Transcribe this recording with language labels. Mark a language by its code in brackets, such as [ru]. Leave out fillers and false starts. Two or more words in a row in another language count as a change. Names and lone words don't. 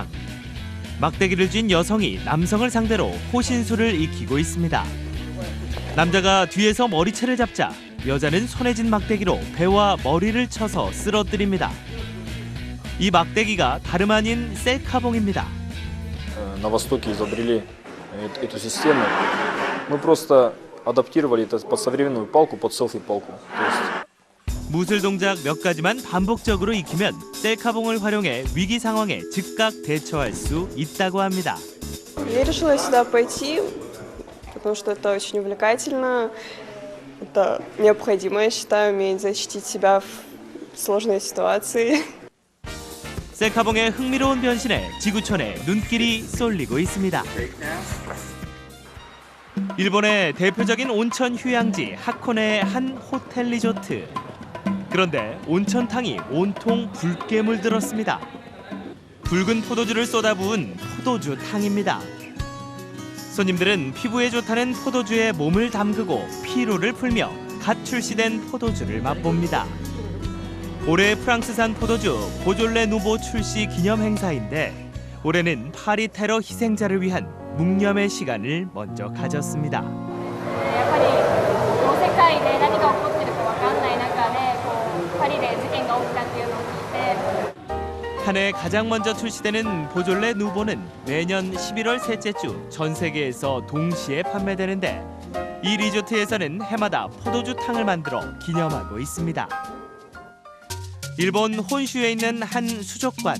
[ko] 막대기를 쥔 여성이 남성을 상대로 호신술을 익히고 있습니다. 남자가 뒤에서 머리채를 잡자 여자는 손에 쥔 막대기로 배와 머리를 쳐서 쓰러뜨립니다. 이 막대기가 다름 아닌 셀카봉입니다. [ru] На Востоке изобрели эту систему. Мы просто адаптировали это под современную палку, под селфи-палку. [ko] 무술 동작 몇 가지만 반복적으로 익히면 셀카봉을 활용해 위기 상황에 즉각 대처할 수 있다고 합니다. [ru] Я решила сюда пойти, потому что это очень увлекательно. Это необходимо, я считаю, уметь защитить себя в сложной ситуации. [ko] 셀카봉의 흥미로운 변신에 지구촌에 눈길이 쏠리고 있습니다. 일본의 대표적인 온천 휴양지 하코네의 한 호텔 리조트. 그런데 온천탕이 온통 붉게 물들었습니다. 붉은 포도주를 쏟아부은 포도주 탕입니다. 손님들은 피부에 좋다는 포도주에 몸을 담그고 피로를 풀며 갓 출시된 포도주를 맛봅니다. 올해 프랑스산 포도주 보졸레 누보 출시 기념 행사인데 올해는 파리 테러 희생자를 위한 묵념의 시간을 먼저 가졌습니다. [ja] やっぱりこう世界で何が起こってるかわかんない中でこうパリで事件が起きたっていうのを聞いて [ko] 한 해 가장 먼저 출시되는 보졸레 누보는 매년 11월 셋째 주 전 세계에서 동시에 판매되는데 이 리조트에서는 해마다 포도주 탕을 만들어 기념하고 있습니다. 일본 혼슈에 있는 한 수족관.